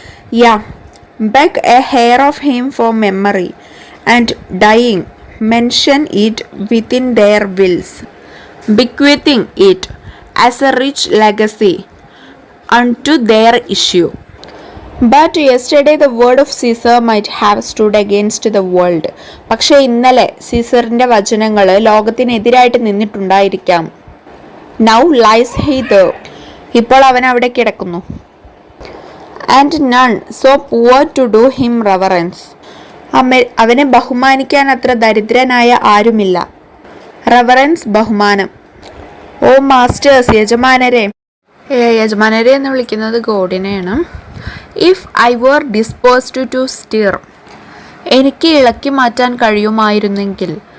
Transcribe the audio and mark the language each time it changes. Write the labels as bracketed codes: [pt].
[en] Yeah, beg a hair of him for memory, and dying mention it within their wills, bequeathing it as a rich legacy unto their issue. But yesterday the word of Caesar might have stood against the world. [ml] പക്ഷേ ഇന്നലെ സീസറിന്റെ വചനങ്ങൾ ലോകത്തിനെതിരായിട്ട് നിന്നിട്ടുണ്ടായിരിക്കാം. [en] Now lies he there. [ml] ഇപ്പോൾ അവൻ അവിടെ കിടക്കുന്നു. [en] And none so poor to do him reverence. [ml] അവനെ ബഹുമാനിക്കാൻ അത്ര ദരിദ്രനായ ആരുമില്ല. റെവറൻസ് ബഹുമാനം. [en] O masters, [ml] യജമാനരെ. യജമാനരെ എന്ന് വിളിക്കുന്നത് ഗോഡിനെയാണ്. [en] if I were disposed to stir, [ml] എനിക്ക് ഇളക്കി മാറ്റാൻ കഴിയുമായിരുന്നെങ്കിൽ.